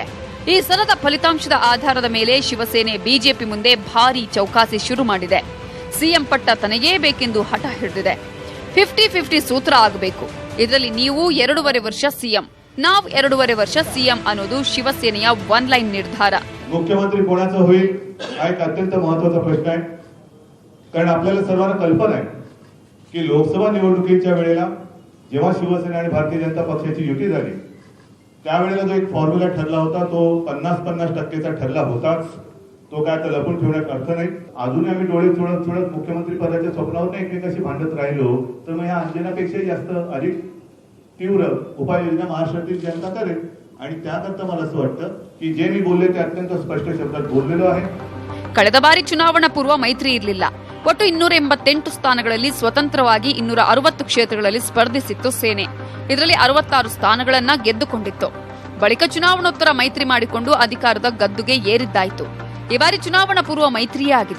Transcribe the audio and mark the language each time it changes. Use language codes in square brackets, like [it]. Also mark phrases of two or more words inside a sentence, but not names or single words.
[kn] ಈ ಸಲದ ಫಲಿತಾಂಶದ ಆಧಾರದ ಮೇಲೆ ಶಿವಸೇನೆ ಬಿಜೆಪಿ ಮುಂದೆ ಭಾರೀ ಚೌಕಾಸಿ ಶುರು ಮಾಡಿದೆ. ಸಿಎಂ ಪಟ್ಟ ತನಗೇ ಬೇಕೆಂದು ಹಠ ಹಿಡಿದಿದೆ. 50-50 ಸೂತ್ರ ಆಗಬೇಕು. ಇದರಲ್ಲಿ ನೀವು 2.5 ವರ್ಷ ಸಿಎಂ, ನಾವು 2.5 ವರ್ಷ ಸಿಎಂ ಅನ್ನೋದು ಶಿವಸೇನೆಯ [en] one line [kn] ನಿರ್ಧಾರ. [mr] मुख्यमंत्री कोणाचं होईल हा एक अत्यंत महत्वाचा प्रश्न आहे. कारण आपल्याला सर्वांना कल्पना आहे की लोकसभा निवडणुकीच्या वेळेला जेव्हा शिवसेना आणि भारतीय जनता पक्षाची युती झाली त्यावेळेला जो एक फॉर्म्युला ठरला होता तो 50-50% ठरला होताच. तो काय आता लपून ठेवण्यात अर्थ नाही. अजूनही आम्ही डोळे चोळत चोळत मुख्यमंत्री पदाच्या स्वप्नावर एकमेकाशी भांडत राहिलो तर मग ह्या अंजनापेक्षाही जास्त अधिक तीव्र उपाययोजना महाराष्ट्रातील जनता करेल. आणि त्याकरता मला असं वाटतं की जे मी बोलले ते अत्यंत स्पष्ट शब्दात बोललेलो आहे. [kn] ಕಳೆದ ಬಾರಿ ಚುನಾವಣಾ ಪೂರ್ವ ಮೈತ್ರಿ ಇರಲಿಲ್ಲ. ಒಟ್ಟು 288 ಸ್ಥಾನಗಳಲ್ಲಿ ಸ್ವತಂತ್ರವಾಗಿ 260 ಕ್ಷೇತ್ರಗಳಲ್ಲಿ ಸ್ಪರ್ಧಿಸಿತ್ತು ಸೇನೆ. ಇದರಲ್ಲಿ 66 ಸ್ಥಾನಗಳನ್ನ ಗೆದ್ದುಕೊಂಡಿತ್ತು. ಬಳಿಕ ಚುನಾವಣೋತ್ತರ ಮೈತ್ರಿ ಮಾಡಿಕೊಂಡು ಅಧಿಕಾರದ ಗದ್ದುಗೆ ಏರಿದ್ದಾಯಿತು. ಈ ಬಾರಿ ಚುನಾವಣಾ ಪೂರ್ವ ಮೈತ್ರಿಯೇ ಆಗಿದೆ.